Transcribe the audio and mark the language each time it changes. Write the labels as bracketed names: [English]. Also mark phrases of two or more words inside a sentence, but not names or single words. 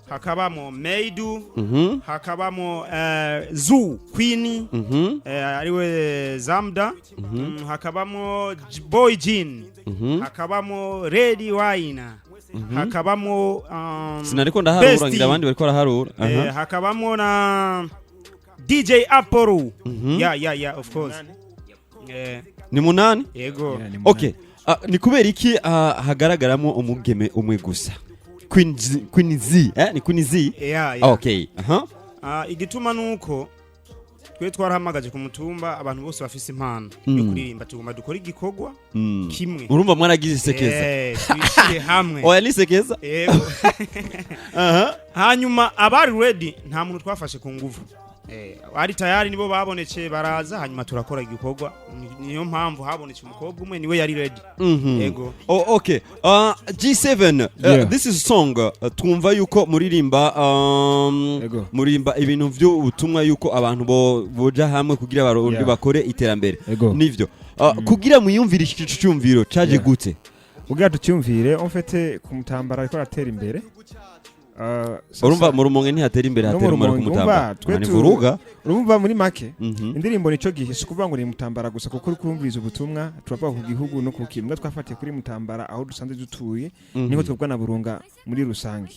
[Rundi] Hakabamo Meidu. Mhm. Hakabamo, eh, Zoo Queen. Mhm. Eh, ariwe Zamda. Mhm. Mm, hakabamo J-, Boy Jean. Mhm. Hakabamo Red Wine. Mhm. Hakabamo, um, Sinariko ndaharura, Bestie. ngira abandi bariko baraharura. Eh, Aha. hakabamo na D J Apollo. Mhm. [English] Yeah, yeah, yeah, of course. [Rundi] Munani. Eh. Ni munani? Yego. Yeah, ni munani. Okay. Ah, ni kubera iki, ah, hagaragaramo umugeme umwe gusa? Queen Z, Queen Z, eh? Ni Queen Z? Yeah, yeah. Okay. Aha. Ah, igituma nuko twe twarahamagaje ku mutumba abantu bose bafise impano yo Mm. kuririmba, tugomba dukore igikorwa Mm. kimwe. Urumva mwaragize isekeza? Eh, twishire hamwe. Oya, ni isekeza? Yego. Aha. Hanyuma abari ready, nta muntu twafashe ku nguvu. Eh, abari tayari nibo babonetse baraza, hanyuma turakora igikorwa. Ni-, niyo mpamvu habonetse umukobwa umwe, niwe yari ready. Mhm. Yego. [English] Oh, okay. Ah, G seven, uh, Yeah. this is song, [Rundi] uh, twumva yuko muririmba, um, Yego. muririmba ibintu vy'ubutumwa yuko abantu bo-, boja hamwe kugira abarundi Yeah. bakore iterambere. Yego. Nivyo. Ah, Mm. kugira mwiyumvire iki cyumviro, caje Yeah. gute? Kugira tucyumvire, [French] en fait, [Rundi] ku Mutambara ariko aratera imbere. Ah, sasa Urumva mu Rumonge ntihatera imbere, no mu hatera imbere ku Rumonge. Mutambara. Umva, twe Ni tu-, vuruga. urumva muri make, Mhm. indirimbo nico gihe, si ukuvuga ngo ni Mutambara gusa, kuko uri kumviriza ubutumwa, turavuga ku gihugu no ku kimwe twafatiye kuri Mutambara, aho dusanzwe dutuye, Mhm. niho twebwe na Burunga muri rusange.